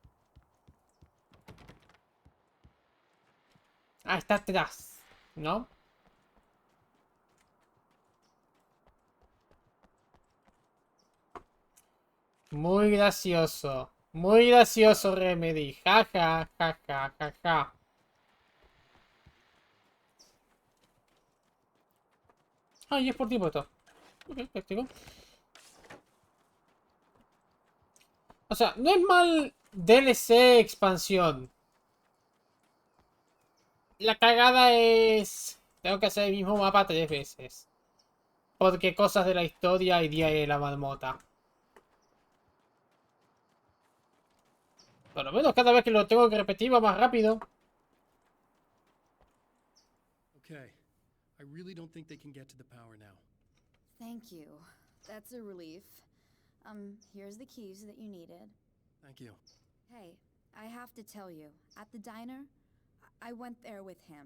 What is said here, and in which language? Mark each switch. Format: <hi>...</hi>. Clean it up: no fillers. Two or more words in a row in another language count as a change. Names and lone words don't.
<es>Ah, está atrás, ¿no? Muy gracioso. Muy gracioso, Remedy. Ja, ja, ja, ja, ja, ja. Ah, y es por tiempo esto. Ok, práctico. O sea, no es mal DLC expansión. La cagada es... Tengo que hacer el mismo mapa 3 veces. Porque cosas de la historia y Día de la Marmota. Por lo menos cada vez que lo tengo que repetir va más rápido.</es> <en>Okay. I really don't think they can get to the power now. Thank you. That's a relief. Here's the keys that you needed. Thank you. Hey, I have to tell you, at the diner, I went there with him.</en>